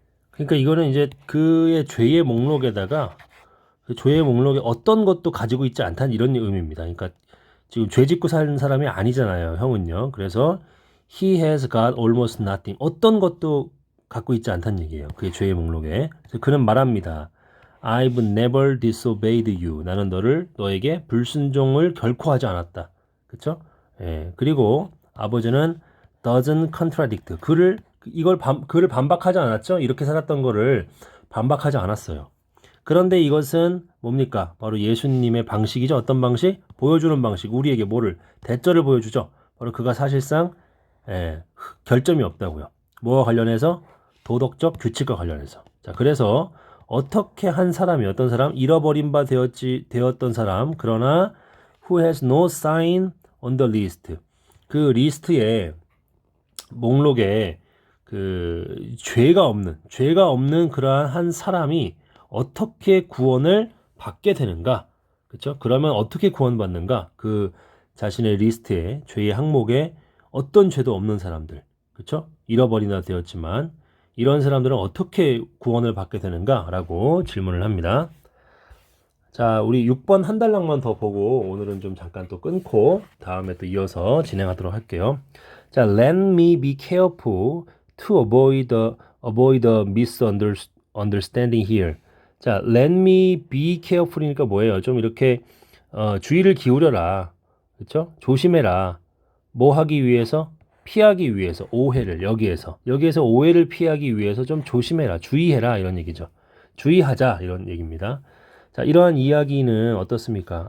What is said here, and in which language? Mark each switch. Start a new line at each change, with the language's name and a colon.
Korean: 그러니까 이거는 이제 그의 죄의 목록에다가 그 죄의 목록에 어떤 것도 가지고 있지 않다는 이런 의미입니다. 그러니까 지금 죄 짓고 사는 사람이 아니잖아요, 형은요. 그래서
English: he has got almost nothing.
Korean: 어떤 것도 갖고 있지 않다는 얘기예요. 그의 죄의 목록에. 그래서 그는 말합니다.
English: I've never disobeyed you.
Korean: 나는 너에게 불순종을 결코 하지 않았다. 그렇죠? 예. 그리고 아버지는
English: doesn't contradict.
Korean: 그를 반박하지 않았죠? 이렇게 살았던 거를 반박하지 않았어요. 그런데 이것은 뭡니까? 바로 예수님의 방식이죠. 어떤 방식? 보여주는 방식. 우리에게 뭐를? 대절을 보여주죠. 바로 그가 사실상 결점이 없다고요. 뭐와 관련해서? 도덕적 규칙과 관련해서. 자, 그래서 어떻게 한 사람이 어떤 사람? 잃어버린 바 되었던 사람. 그러나
English: who has no sign on the list.
Korean: 그 리스트에 목록에 그 죄가 없는 그러한 한 사람이 어떻게 구원을 받게 되는가? 그렇죠? 그러면 어떻게 구원받는가? 그 자신의 리스트에 죄의 항목에 어떤 죄도 없는 사람들, 그렇죠? 잃어버리나 되었지만 이런 사람들은 어떻게 구원을 받게 되는가라고 질문을 합니다. 자, 우리 6번 한 단락만 더 보고 오늘은 좀 잠깐 또 끊고 다음에 또 이어서 진행하도록 할게요.
English: 자, let me be careful to avoid the misunderstanding here.
Korean: 자,
English: let me be careful
Korean: 이니까 뭐예요? 좀 이렇게 주의를 기울여라. 그렇죠? 조심해라. 뭐 하기 위해서? 피하기 위해서 오해를 여기에서 오해를 피하기 위해서 좀 조심해라, 주의해라 이런 얘기죠. 주의하자 이런 얘기입니다. 자, 이러한 이야기는 어떻습니까?